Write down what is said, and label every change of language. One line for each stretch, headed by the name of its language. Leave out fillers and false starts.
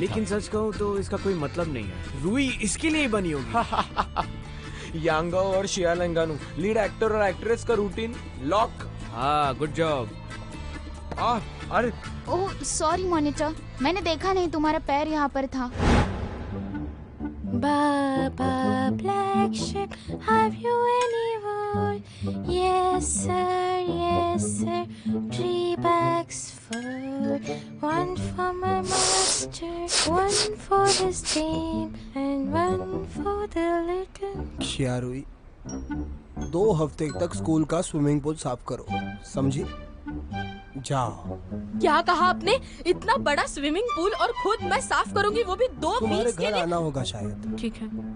Hindi: लेकिन सच कहूँ तो इसका कोई मतलब नहीं है। रूही इसके लिए ही बनी होगी। था। यांगो और शिया लंगानू, लीड एक्टर और एक्ट्रेस का रूटीन लॉक। हाँ, गुड जॉब। अरे ओह सॉरी मॉनिटर, मैंने देखा नहीं तुम्हारा पैर यहाँ पर था।
English: Baba black sheep, have you any wool? Yes sir, 3 bags full. One for my master, one for his team, and one for the little.
Hindi: क्या रुई, 2 हफ्ते तक स्कूल का स्विमिंग पूल साफ करो, समझी? जाओ। क्या कहा आपने? इतना बड़ा स्विमिंग पूल और खुद मैं साफ करूंगी, वो भी 2 तुम्हारे वीक्स के घर लिए? आना होगा शायद। ठीक है।